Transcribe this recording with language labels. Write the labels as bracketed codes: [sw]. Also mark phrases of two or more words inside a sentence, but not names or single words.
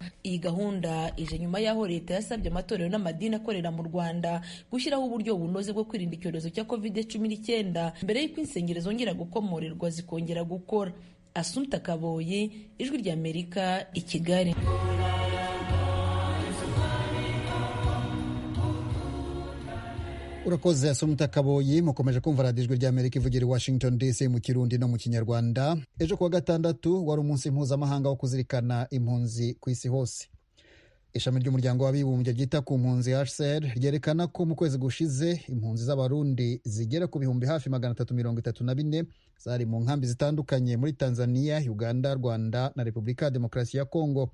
[rw] Iyi gahunda ije nyuma y'aho leta yasabye amatorero n'amadini akorera mu Rwanda gushyiraho uburyo bunoze bwo kwirinda icyorezo cya COVID-19 mbere y'uko insengero zongera gukomorerwa zikongera gukora. Asumuta Kaboye, Ijwi ry'Amerika, i Kigali. Urakoze Asumuta Kaboye. Mukomeje kumva radiyo Ijwi ry'Amerika ivugira i Washington DC mu Kirundi no mu Kinyarwanda. Ejo kuwa 6 wari umunsi mpuzamahanga wo kuzirikana impunzi ku isi hose. ishami ry'umuryango w'abibumbye ryita ku mpunzi HCR ryerekana ko mu kwezi gushize impunzi z'abarundi zigera ku bihumbi hafi 334 zari mu nkambi zitandukanye muri Tanzania, Uganda, Rwanda na Repubulika ya Demokarasi ya Kongo.